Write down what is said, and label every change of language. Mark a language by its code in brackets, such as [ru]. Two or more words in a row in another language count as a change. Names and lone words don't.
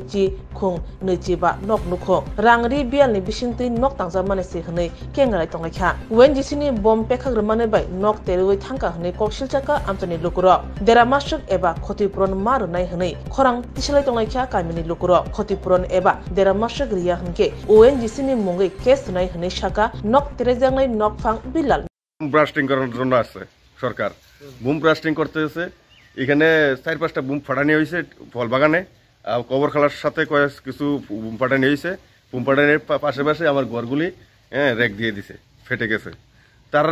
[trp] Nuji ba nok nuko Rangri bial ni bisingti nok tangzamane se hne kengai tongakha ONGC ni bom pekhagrmane bai nok terewoi thangka hne koksilchaka amtani lukuro dera masuk eba khotipuron maru nai hne khorang tisalai tongakha kamini lukuro khotipuron eba dera masuk riya hne ONGC ni mungai case nai hne shaka nok terejangai nok phang bilal [bn] ব্লাস্টিং করার জন্য আসছে সরকার বুম ব্লাস্টিং করতেছে এখানে 4-5টা বুম ফাটানি হয়েছে ফল বাগানে কবর খালার সাথে কিছু বুম ফাটানি হয়েছে বুম ফাটানির পাশে আমার ঘরগুলি রেক দিয়ে দিছে ফেটে গেছে তারার